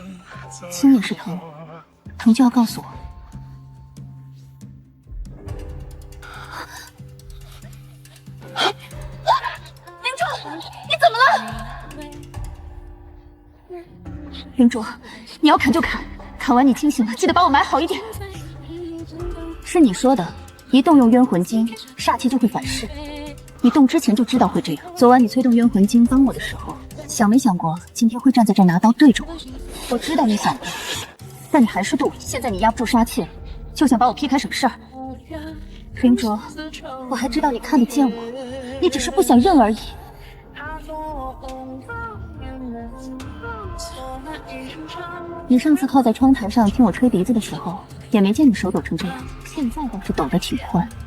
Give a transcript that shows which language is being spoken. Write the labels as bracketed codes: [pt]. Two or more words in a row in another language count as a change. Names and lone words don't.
[zh] 輕也是疼，疼就要告訴我。林卓，你怎麼了？林卓，你要砍就砍，砍完你清醒了，記得把我埋好一點。是你說的，一動用冤魂經，煞氣就會反噬。你動之前就知道會這樣。昨晚你催動冤魂經幫我的時候，想沒想過今天會站在這拿刀對着我？我知道你想過，但你還是動。現在你壓不住殺氣了，就想把我劈開什麼事兒？林卓，我還知道你看得見我，你只是不想認而已。你上次靠在窗台上聽我吹笛子的時候，也沒見你手抖成這樣，現在倒是抖得挺寬。